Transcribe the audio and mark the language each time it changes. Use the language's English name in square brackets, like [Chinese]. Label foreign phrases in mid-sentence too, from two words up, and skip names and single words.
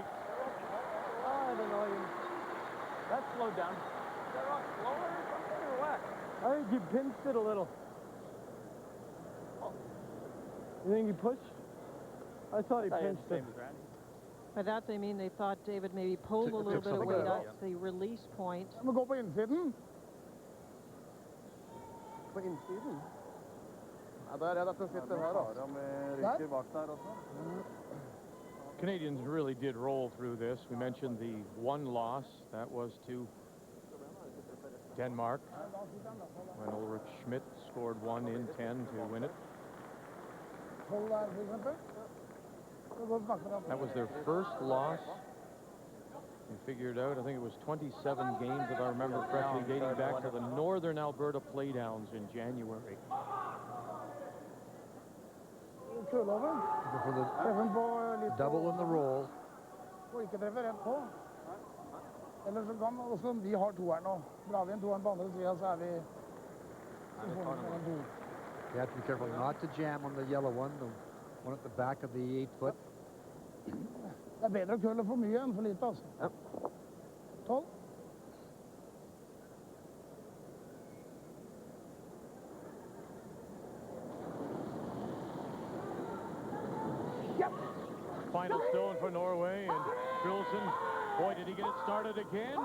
[English] Oh, I don't know. That slowed down. Is that rock slower or something or what? I think you pinched it a little. You think he pushed? I thought he pinched it. By that they mean they thought David maybe pulled a little bit of weight off the release point. [Norwegian] Men gå på innsiden. På innsiden? Ja, der er det at den sitter her da. Med rykker bak der også. [English] Canadians really did roll through this. We mentioned the one loss. That was to Denmark when Ulrich Schmidt scored 1 in 10 to win it. That was their first loss. We figured out, I think it was 27 games, if I remember correctly, dating back to the Northern Alberta Playdowns in January. For the double in the roll. [Norwegian] Eller så kan også vi har toeren nå. Drar vi en toeren på andre siden, så vi... [English] You have to be careful not to jam on the yellow one, the one at the back of the 8-foot. [Norwegian] Det bedre å køle for mye enn for lite, altså. [English] 12. Final stone for Norway, and Trulsen, boy, did he get it started again.